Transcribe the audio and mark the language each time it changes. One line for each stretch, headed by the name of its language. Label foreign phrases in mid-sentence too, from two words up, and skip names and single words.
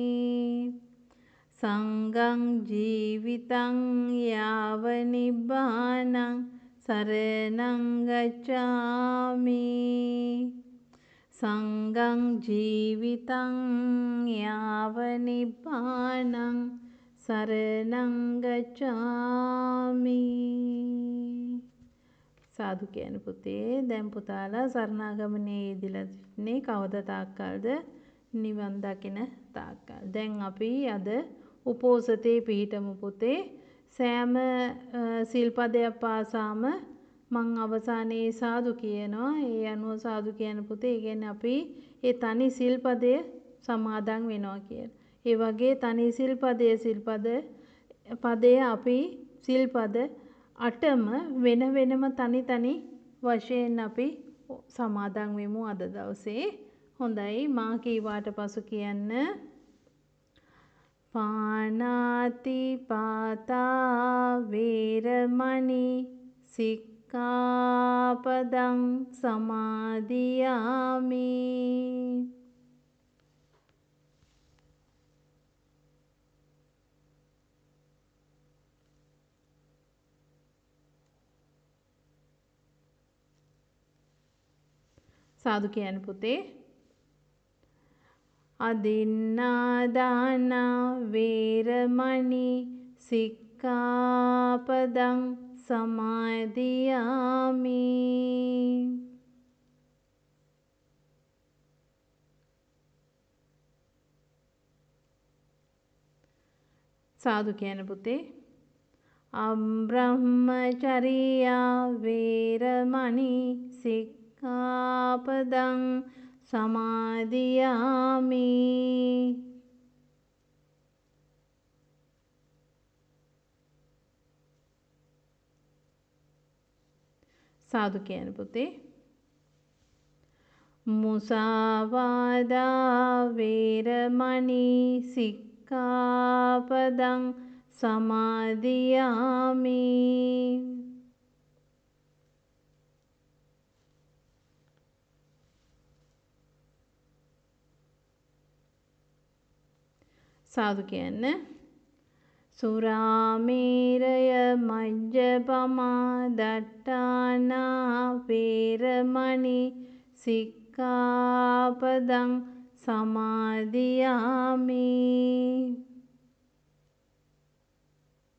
Pali: සංඝං ජීවිතං යාව නිබ්බානං සරණං ගච්ඡාමි සංඝං ජීවිතං යාව නිබ්බානං සරණං ගච්ඡාමි සාදු
Sinhala: කියන පුතේ දැන් පුතාලා සරණාගමනේ යෙදিলা ඉන්නේ කවද තාක්කල්ද නිවන් දකින තාක්කල් දැන් අපි අද උපෝසතේ පිහිටමු පුතේ සෑම සිල්පදයක් පාසාම මං අවසානයේ සාදු කියනවා ඒ අනුව සාදු කියන පුතේ ඒ කියන්නේ අපි ඒ තනි සිල්පදය සමාදන් වෙනවා කියලා. ඒ වගේ තනි පදය අපි සිල්පද 8ම වෙන වෙනම තනි වශයෙන් අපි සමාදන් වෙමු අද දවසේ. හොඳයි මා කීවාට පසු කියන්න
Pali: පානාති පාතා වේරමණී සික්ඛාපදං සමාදියාමි
Sinhala: සාදු කියන පුතේ
Pali: අදින්නාදාන වේරමණී සික්ඛාපදං සමාදියාමි
Sinhala: සාදු කියන පුතේ
Pali: අබ්‍රහ්මචර්යා වේරමණී සික්ඛාපදං
Sinhala: සමාදියාමි සාදු කියන පුතේ
Pali: මුසාවාදා වේරමණී සික්ඛාපදං සමාදියාමි
Sinhala: සාදු කියන්න
Pali: සුරාමේරය මජ්ජපමා දට්ඨානා වේරමණී සික්ඛාපදං සමාදියාමි